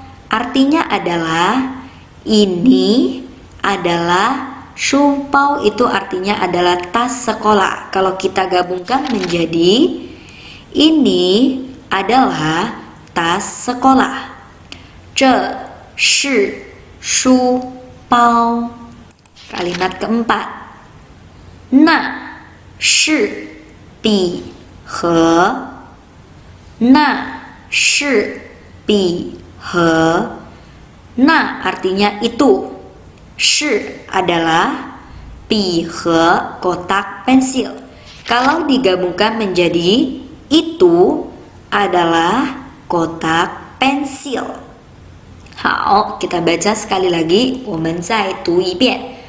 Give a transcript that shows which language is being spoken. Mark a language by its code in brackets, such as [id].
[id] Artinya adalah ini adalah 书包, itu artinya adalah tas sekolah. Kalau kita gabungkan menjadi ini adalah tas sekolah. [zh] 这是书包. [id] Kalimat keempat, [zh] 那是笔盒，那是笔盒。 [id] 那 artinya itu, shi adalah 笔盒 kotak pensil. Kalau digabungkan menjadi itu adalah kotak pensil. 好, kita baca sekali lagi. [zh] 我们再读一遍。